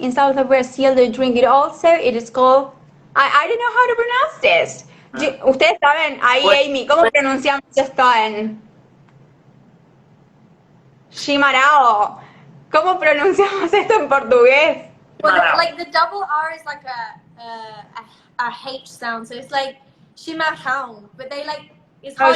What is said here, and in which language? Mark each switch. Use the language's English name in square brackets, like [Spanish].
[English] In south of Brazil they drink it also. It is called, I don't know how to pronounce this. [Spanish] Ustedes saben, ahí Amy, ¿cómo pronunciamos esto en Chimarao? ¿Cómo pronunciamos esto en portugués? [English] Well, like the double R is like a H sound, so it's like chimarrão, but they like it's hard